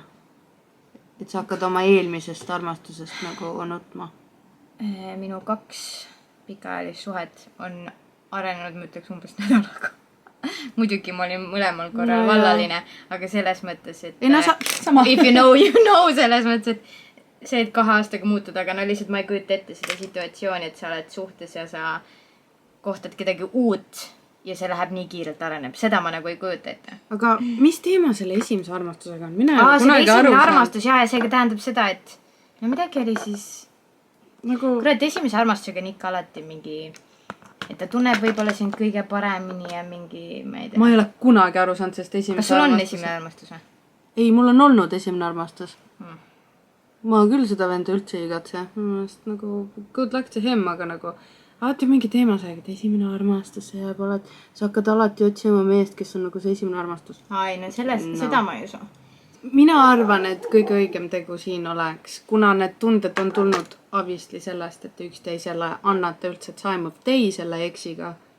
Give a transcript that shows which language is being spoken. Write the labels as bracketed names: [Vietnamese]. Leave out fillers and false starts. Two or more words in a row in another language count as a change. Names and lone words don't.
[Estonian] Et sa hakkad oma eelmisest armastusest nagu nutma? Minu 2 pikaajalist suhet on arenenud, ma ütleks umbes nädalaga. Muidugi ma olin mõlemal korral vallaline, aga selles mõttes, et ei, no, sama. [English] If you know, you know, [Estonian] selles mõttes, et see, et 2 aastaga muutuda, aga no lihtsalt ma ei kujuta ette seda situatsiooni, et sa oled suhtes ja sa kohtad kedagi uut ja see läheb nii kiirelt areneb. Seda ma nagu ei kujuta ette. Aga mis teema selle esimese armastusega on? Mina see esimene armastus ja seega tähendab seda, et no midagi oli siis nagu... kurat, esimese armastusega on ikka alati mingi... Et ta tunneb võib-olla sind kõige paremini ja mingi, ma ei tea. Ma ei ole kunagi aru saanud sellest esimese armastus. Kas sul on esimene armastus või? Ei, mul on olnud esimene armastus. Ma küll seda venda üldse ei igatse. Nagu, [English] good luck to him, [Estonian] aga nagu alati mingi teema see, et esimene armastus ja sa hakkad alati otsima meest, kes on nagu see esimene armastus. Ai, no seda ma ei usu. Mina arvan, et kõige õigem tegu siin oleks, kuna need tunded on tulnud obviously sellest, et üksteisele annate üldse, et saimub teisele eksiga.